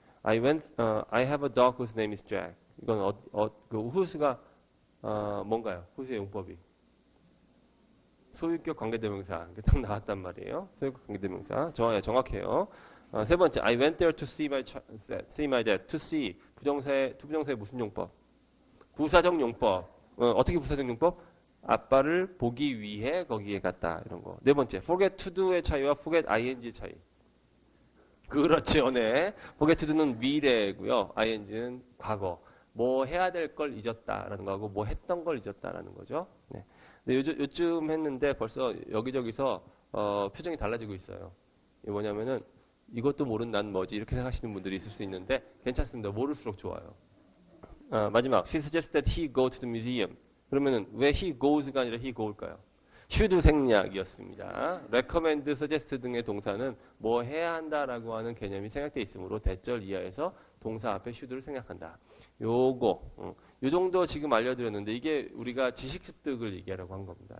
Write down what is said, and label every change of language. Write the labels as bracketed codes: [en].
[en] I have a dog whose name is Jack. [ko] 이건 그 whose가 뭔가요? whose의 용법이 소유격 관계대명사. 이게 딱 나왔단 말이에요. 소유격 관계대명사. 정확해요. 세 번째, [en] I went there to see my dad. To see [ko] 부정사의 무슨 용법? 부사적 용법. 어떻게 부사적 용법? 아빠를 보기 위해 거기에 갔다. 이런 거. 네 번째, forget to do의 차이와 forget ing의 차이. 그렇죠, 네. forget to do는 미래고요. ing는 과거. 뭐 해야 될 걸 잊었다라는 거하고 뭐 했던 걸 잊었다라는 거죠. 네. 근데 요즘 했는데 벌써 여기저기서 표정이 달라지고 있어요. 이게 뭐냐면은 이것도 모르는 난 뭐지 이렇게 생각하시는 분들이 있을 수 있는데 괜찮습니다. 모를수록 좋아요. 마지막, [en] she suggests that he go to the museum. [ko] 그러면은 왜 he goes가 아니라 he go일까요? should 생략이었습니다. recommend, suggest 등의 동사는 뭐 해야 한다라고 하는 개념이 생략되어 있으므로 대절 이하에서 동사 앞에 should를 생략한다. 요거, 요 정도 지금 알려드렸는데 이게 우리가 지식 습득을 얘기하려고 한 겁니다.